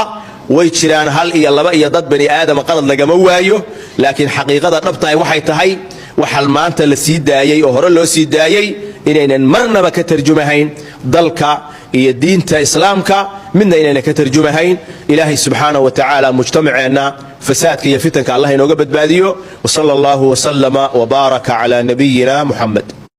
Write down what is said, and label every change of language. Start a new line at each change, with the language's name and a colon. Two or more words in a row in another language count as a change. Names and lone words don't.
Somali: way jiraan hal iyo laba iyo dad bani aadam qalad lagama waayo laakiin xaqiiqada dhabta ay waxay tahay waxal maanta la sii daayay oo hore loo sii daayay inaynan marnaba ka tarjumahayn dalka iyo diinta islaamka midna inaynan ka tarjumahayn ilaahay
Arabic: سبحانه وتعالى
Somali: mujtamaceena fasaadka iyo fitanka Allah inooga badbaadiyo
Arabic: وصلى الله وسلم وبارك على نبينا محمد